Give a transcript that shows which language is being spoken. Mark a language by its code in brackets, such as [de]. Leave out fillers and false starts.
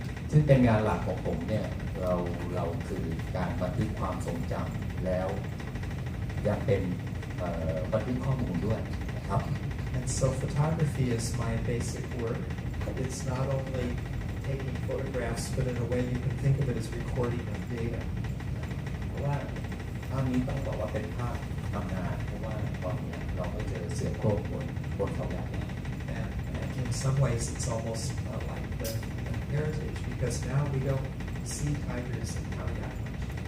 [th] ซึ่งเป็นงานหลักของผมเนี่ยเราคือการบันทึกความทรงจำแล้วยังเป็นบันทึกข้อมูลด้วยนะครับ [en] And so photography is my basic work. It's not only taking photographs, but in a way you can think of it as recording of data. [th] เพราะว่าภาพนี้ต้องบอกว่าเป็นภาพทำงานเพราะว่าตอนนี้เราไม่เจอเสือโคร่งบนเขาใหญ่ [en] And in some ways it's almost like the heritage, because now we don't see tigers in Thailand much.